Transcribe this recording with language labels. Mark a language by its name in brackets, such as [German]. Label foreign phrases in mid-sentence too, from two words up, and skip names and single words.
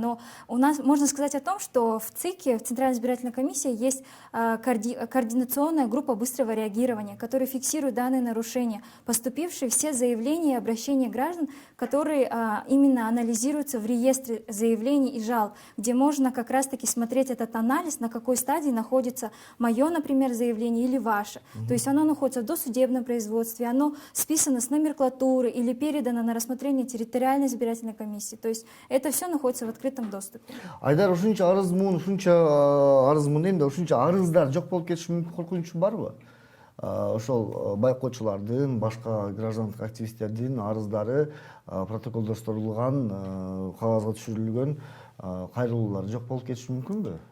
[Russian] Но у нас можно сказать о том, что в ЦИКе, в Центральной избирательной комиссии, есть координационная группа быстрого реагирования, которая фиксирует данные нарушения, поступившие все заявления и обращения граждан, которые именно анализируются в реестре заявлений и жалоб, где можно как раз-таки смотреть этот анализ, на какой стадии находится мое, например, заявление или ваше. То есть оно находится в досудебном производстве, оно списано с номенклатуры или передано на рассмотрение территориальной избирательной комиссии. То есть это все находится в открытом доступе. [Kyrgyz] Айдар, ушунча арыз муун дейм да, ушунча арыздар жок болуп кетиши мүмкүн коркунучу барбы? Ошол байкоочулардын, башка граждандык активисттердин арыздары протоколдоштурулган, кагазга түшүрүлгөн кайрылуулар жок болуп кетиши мүмкүнбү?